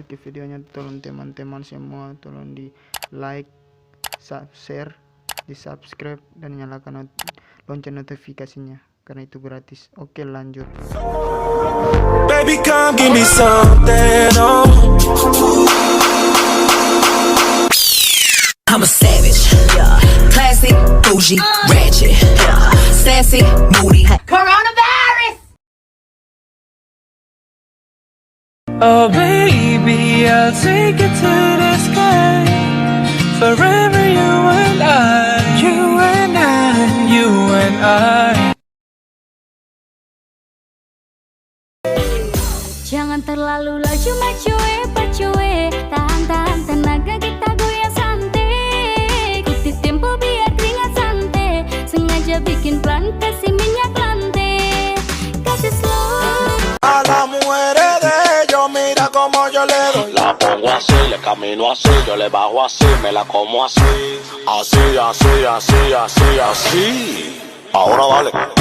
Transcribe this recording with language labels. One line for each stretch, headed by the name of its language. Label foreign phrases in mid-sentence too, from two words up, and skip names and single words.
Indonesian: videonya, tolong teman-teman semua tolong di
English: like, share,
Indonesian: di subscribe, dan nyalakan lonceng notifikasinya karena itu gratis. Oke, lanjut.
English: Baby, come give me something, oh. I'm a savage, yeah. Classy, bougie, ratchet, yeah. Sassy, moody. Coronavirus! Oh baby, I'll take it to the sky. Forever you and I, you and I, you and I.
Indonesian: Jangan terlalu laju macue pacue, tahan-tahan tenaga kita goyang santai. Ikuti tempo biar keringat santai, sengaja bikin plan kasih minyak lantai. Kasih slow.
Spanish: A las mujeres de ellos, mira como yo le doy. La pongo así, le camino así, yo le bajo así, me la como así. Así, así, así, así, así. Ahora dale.